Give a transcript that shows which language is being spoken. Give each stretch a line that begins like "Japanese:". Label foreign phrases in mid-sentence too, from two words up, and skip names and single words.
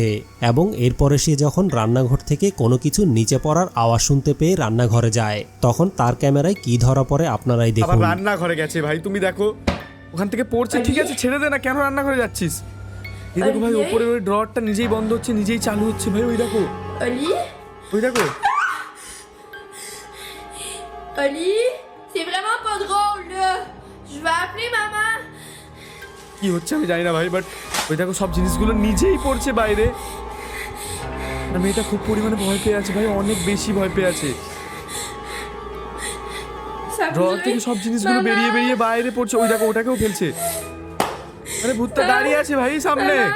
Bangla: এবং এরপরে সে যখন রান্নাঘর থেকে কোনো কিছু নিচে পড়ার আওয়াজ শুনতে পেয়ে রান্নাঘরে যায়, তখন তার ক্যামেরায় কি ধরা পড়ে আপনারাই আবার দেখুন। রান্নাঘরে গেছে ভাই, তুমি দেখো ওখান থেকে পড়ছে, ঠিক আছে ছেড়ে দে না, কেন রান্নাঘরে যাচ্ছিস? এই দেখো ভাই, উপরে ওই ড্রয়ারটা নিজেই বন্ধ হচ্ছে, নিজেই চালু হচ্ছে ভাই। ওই দেখো Oli ওই দেখো
French: Oli C'est vraiment pas drôle là Je vais appeler maman
Bangla: কি হচ্ছে আমি জানি না ভাই, বাট ওই দেখো সব জিনিসগুলো নিজেই পড়ছে বাইরে। আর মেয়েটা খুব পরিমাণে ভয় পেয়ে আছে ভাই, অনেক বেশি ভয় পেয়ে আছে।
French: Ça
Bangla: ড্রয়ার
French: bouge
Bangla: থেকে সব জিনিসগুলো বেরিয়ে বেরিয়ে বাইরে পড়ছে। ওই দেখো ওটাকেও ফেলছে। আরে ভূতটা দাঁড়িয়ে আছে ভাই সামনে।